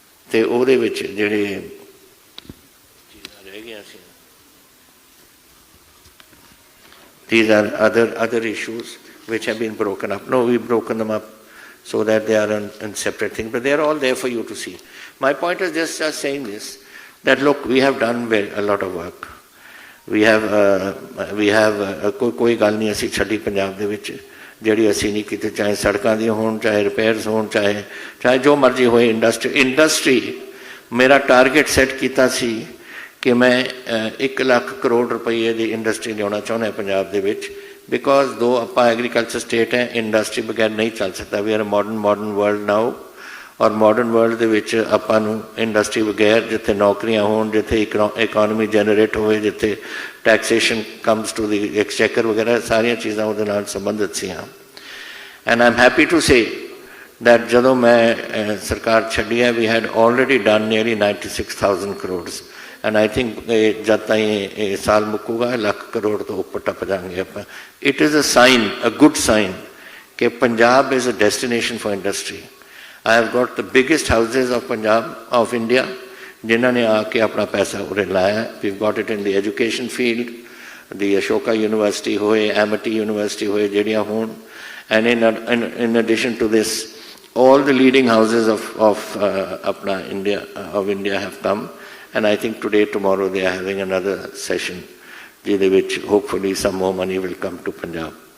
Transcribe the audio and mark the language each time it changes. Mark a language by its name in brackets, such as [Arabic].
[Punjabi] ਤੇ ਉਹਦੇ ਵਿੱਚ ਜਿਹੜੇ ਚੀਜ਼ਾਂ ਰਹਿ ਗਈਆਂ ਸੀ [English] these are other issues which have been broken up. No, we've broken them up so that they are in separate things, but they are all there for you to see. My point is just saying this, that look, we have done a lot of work. We have [Punjabi] ਕੋਈ ਗੱਲ ਨਹੀਂ ਅਸੀਂ ਛੱਡੀ ਪੰਜਾਬ ਦੇ ਵਿੱਚ ਜਿਹੜੀ ਅਸੀਂ ਨਹੀਂ ਕੀਤੀ ਚਾਹੇ ਸੜਕਾਂ ਦੀਆਂ ਹੋਣ ਚਾਹੇ ਰਿਪੇਅਰਸ ਹੋਣ ਚਾਹੇ ਜੋ ਮਰਜ਼ੀ ਹੋਏ ਇੰਡਸਟਰੀ ਮੇਰਾ ਟਾਰਗੇਟ ਸੈੱਟ ਕੀਤਾ ਸੀ ਕਿ ਮੈਂ 1 ਲੱਖ ਕਰੋੜ ਰੁਪਏ ਦੀ ਇੰਡਸਟਰੀ ਲਿਆਉਣਾ ਚਾਹੁੰਦਾ ਪੰਜਾਬ ਦੇ ਵਿੱਚ ਬਿਕੋਜ਼ ਦੋ ਆਪਾਂ ਐਗਰੀਕਲਚਰ ਸਟੇਟ ਹੈ ਇੰਡਸਟਰੀ ਬਗੈਰ ਨਹੀਂ ਚੱਲ ਸਕਦਾ [English] we are modern world now [Punjabi] ਔਰ ਮਾਡਰਨ ਵਰਲਡ ਦੇ ਵਿੱਚ ਆਪਾਂ ਨੂੰ ਇੰਡਸਟਰੀ ਬਗੈਰ ਜਿੱਥੇ ਨੌਕਰੀਆਂ ਹੋਣ ਜਿੱਥੇ ਇਕਨੋਮੀ ਜਨਰੇਟ ਹੋਵੇ ਜਿੱਥੇ [English] taxation comes to the exchequer [Punjabi] ਵਗੈਰਾ ਸਾਰੀਆਂ ਚੀਜ਼ਾਂ ਉਹਦੇ ਨਾਲ ਸੰਬੰਧਿਤ ਸੀਆਂ [English] and I am happy to say that [Punjabi] ਜਦੋਂ ਮੈਂ ਸਰਕਾਰ ਛੱਡੀ ਹੈ [English] we had already done nearly 96,000 crores and I think [Punjabi] ਜਦ ਤਾਈਂ ਇਹ ਸਾਲ ਮੁੱਕੂਗਾ ਲੱਖ ਕਰੋੜ ਤੋਂ ਉੱਪਰ ਟੱਪ ਜਾਵਾਂਗੇ ਆਪਾਂ [English] it is a sign, a good sign [Punjabi] ਕਿ Punjab [English] is a destination for industry. I have got the biggest houses of Punjab, of India, [Punjabi] ਜਿਨ੍ਹਾਂ ਨੇ ਆ ਕੇ ਆਪਣਾ ਪੈਸਾ ਉਰੇ ਲਾਇਆ [English] we've got it in the education field, the Ashoka University ਹੋਏ Amity University ਹੋਏ [Punjabi] ਜਿਹੜੀਆਂ ਹੋਣ [English] and in addition to this all the leading houses of India have come and I think today, tomorrow they are having another session [Punjabi] ਜਿਹਦੇ ਵਿੱਚ [English] hopefully some more money will come to Punjab.